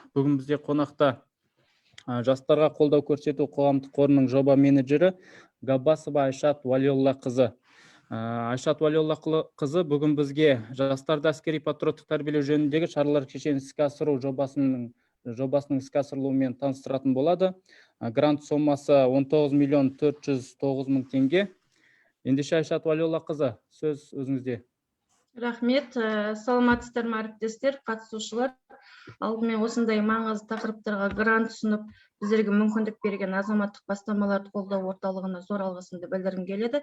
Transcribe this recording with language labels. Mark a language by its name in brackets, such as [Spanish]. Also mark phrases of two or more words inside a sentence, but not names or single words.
[Kyrgyz] Бүгүн бизде конакта жаштарга колдоо көрсөтүү коомдук корунун жоба менеджери Габбасова Айшат Валиолла кызы. Айшат Валиолла кызы бүгүн бизге жаштарды аскерий патриоттук тарбиелөө жөнүндөгү чаралар кешенин иске асыруу жобасынын иске асырылуу менен тааныстыратын болду. Грант соммасы 19.409.000 теңге. Ендеше Айшат Валиолла кызы, сөз өзүңүзде. Рахмет, саламатсыздарбы мариптештер, катышуучулар. [Kazakh] Алдымен осындай маңызды тақырыптарға грант ұсынып, біздерге мүмкіндік берген азаматтық бастамаларды қолдау орталығына зор алғысымды білдіргім келеді.